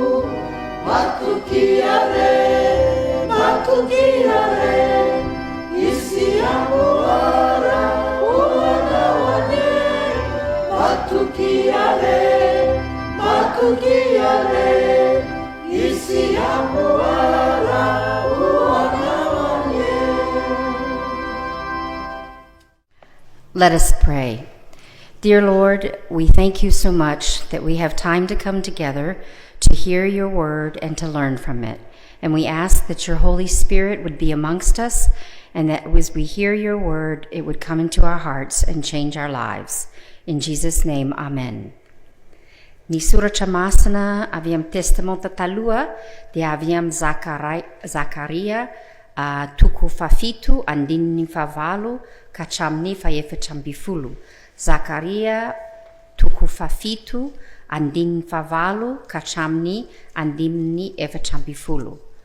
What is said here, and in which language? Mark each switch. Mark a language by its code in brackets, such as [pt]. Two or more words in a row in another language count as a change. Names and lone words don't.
[en] matokiare isy amboara oanaoane matokiare isy amboara oanaoane. Let us pray. Dear Lord, we thank you so much that we have time to come together to hear your word and to learn from it. And we ask that your Holy Spirit would be amongst us, and that as we hear your word, it would come into our hearts and change our lives. In Jesus' name, amen. [mg] Ny soratra masina avy amin'ny testamenta taloha dia avy amin'ny Zakaria toko fafito andininy favalo ka hatramin'ny faefatra amby folo. Zakaria toko fafito andininy favalo ka hatramin'ny andininy efatra amby folo.